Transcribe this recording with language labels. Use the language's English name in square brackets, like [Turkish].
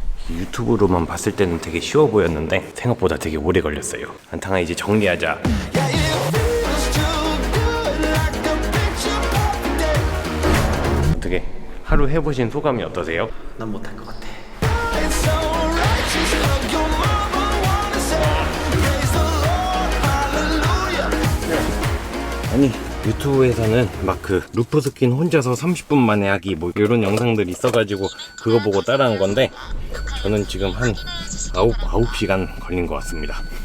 [Korean] 유튜브로만 봤을 때는 되게 쉬워 보였는데 생각보다 되게 오래 걸렸어요. 안탕아 이제 정리하자. [English] Yeah, it feels too good, like a picture perfect day. [Korean] 어떻게 하루 해보신 소감이 어떠세요? 난 못할 것 같아. [English] It's so righteous of your mama wanna say, praise the Lord, hallelujah. [Korean] 아니 유튜브에서는 막 그 루프스킨 혼자서 30분 만에 하기 뭐 이런 영상들이 있어가지고 그거 보고 따라한 건데 저는 지금 한 9시간 걸린 것 같습니다.